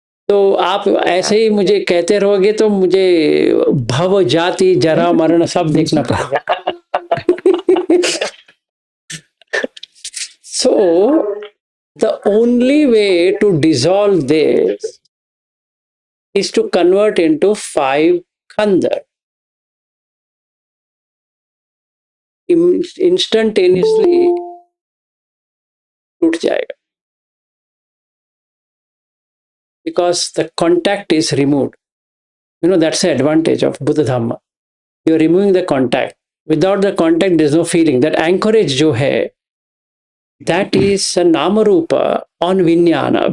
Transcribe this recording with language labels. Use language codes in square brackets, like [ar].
[hi] तो आप ऐसे ही मुझे कहते रहोगे तो मुझे भव जाति जरा मरण सब देखना पड़ेगा. [en] So the only way to dissolve this is to convert into 5 khanda. [hi] Instantaneously टूट जाएगा. [en] Because the contact is removed. You know, that's the advantage of Buddha Dhamma. You're removing the contact. Without the contact, there's no feeling. That anchorage [hi] jo hai, [en] that is a namarupa on vinyana.